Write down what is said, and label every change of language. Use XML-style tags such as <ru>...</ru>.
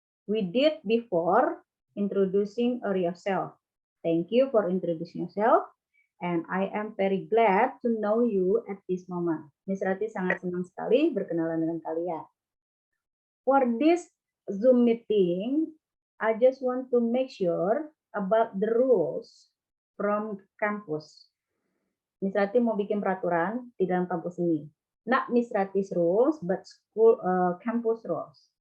<en>We did before introducing yourself. Thank you for introducing yourself. And I am very glad to know you at this moment.</en> <id>Miss Rati sangat senang sekali berkenalan dengan kalian.</id> <en>For this Zoom meeting, I just want to make sure about the rules from campus.</en> <id>Miss Rati mau bikin peraturan di dalam kampus ini.</id> <en>Not Miss Rati's rules, but school campus rules.</en>